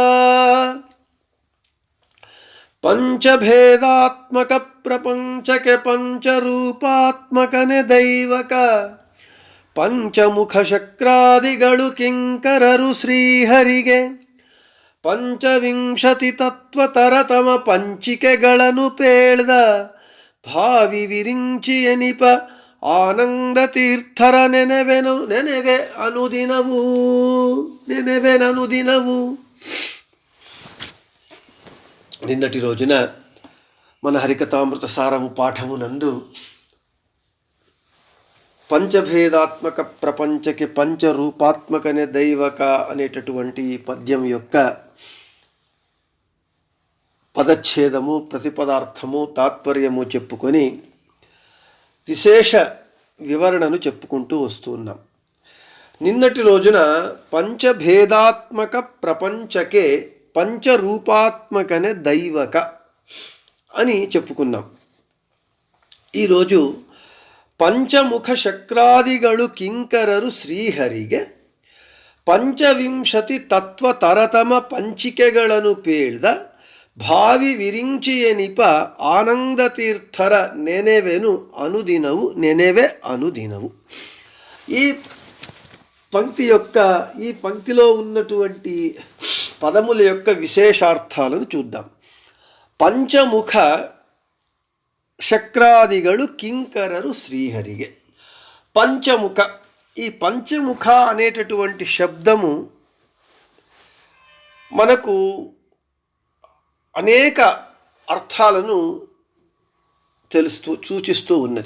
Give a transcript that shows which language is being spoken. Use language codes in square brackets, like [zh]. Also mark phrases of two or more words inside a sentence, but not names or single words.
[kn] ಪಂಚಭೇದಾತ್ಮಕ ಪ್ರಪಂಚಕ್ಕೆ ಪಂಚರೂಪಾತ್ಮಕನೆ ದೈವಕ ಪಂಚಮುಖ ಶಕ್ರಾದಿಗಳು ಕಿಂಕರರು ಶ್ರೀಹರಿಗೆ ಪಂಚವಿಂಶತಿ ತತ್ವ ತರತಮ ಪಂಚಿಕೆಗಳನ್ನು ಪೇಳ್ದ ಭಾವಿ ವಿರಿಂಚಿ ಎನಿಪ ಆನಂದ ತೀರ್ಥರ ನೆನೆವೆ ಅನುದಿನವು. [te] నిన్నటి రోజున మన హరికథామృత సారము పాఠమునందు [kn] ಪಂಚಭೇದಾತ್ಮಕ ಪ್ರಪಂಚಕಿ ಪಂಚರೂಪಾತ್ಮಕನೆ ದೈವಕ [te] అనేటటువంటి పద్యం యొక్క పదచ్ఛేదము, ప్రతిపదార్థము, తాత్పర్యము చెప్పుకొని విశేష వివరణను చెప్పుకుంటూ వస్తున్నాం. నిన్నటి రోజున [kn] ಪಂಚಭೇದಾತ್ಮಕ ಪ್ರಪಂಚಕೆ ಪಂಚರೂಪಾತ್ಮಕನೆ ದೈವಕ [te] అని చెప్పుకున్నాం. [kn] ఈరోజు పంచముఖ ಶಕ್ರಾದಿಗಳು ಕಿಂಕರರು ಶ್ರೀಹರಿಗೆ ಪಂಚವಿಂಶತಿ ತತ್ವ ತರತಮ ಪಂಚಿಕೆಗಳನ್ನು ಪೇಳ್ದ ಭಾವಿ ವಿರಿಂಚಿಯನಿಪ ಆನಂದ ತೀರ್ಥರ ನೆನೆವೆನು ಅನುದಿನವು ನೆನೆವೆ ಅನುದಿನವು. [te] ఈ పంక్తిలో ఉన్నటువంటి పదముల యొక్క విశేషార్థాలను చూద్దాం. [kn] పంచముఖ ಶಕ್ರಾದಿಗಳು ಕಿಂಕರರು ಶ್ರೀಹರಿಗೆ. [te] పంచముఖ, ఈ పంచముఖ అనేటటువంటి శబ్దము మనకు అనేక అర్థాలను సూచిస్తూ ఉన్నది.